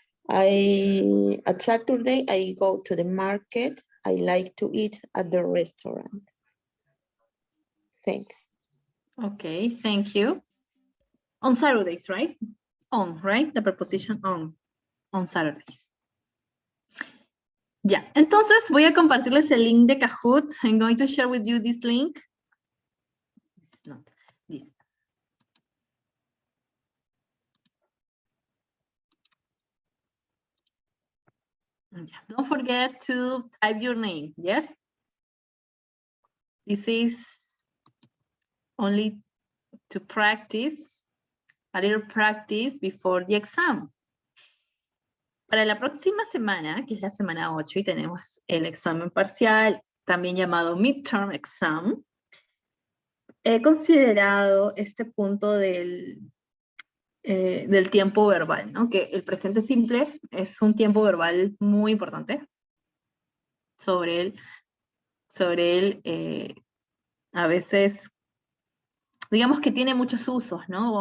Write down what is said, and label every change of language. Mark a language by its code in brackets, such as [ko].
[en] At Saturday, I go to the market. I like to eat at the restaurant. Thanks. Okay, thank you. On Saturdays, right? On, right? The preposition on Saturdays. [es] Ya, entonces voy a compartirles el link de Kahoot. [en] I'm going to share with you this link. It's not this. Yeah. Don't forget to type your name, yes? This is only to practice, a little practice before the exam. [es] Para la próxima semana, que es la semana 8, y tenemos el examen parcial, también llamado midterm exam, he considerado este punto del tiempo verbal, ¿no? Que el presente simple es un tiempo verbal muy importante sobre él, a veces, digamos que tiene muchos usos, ¿no?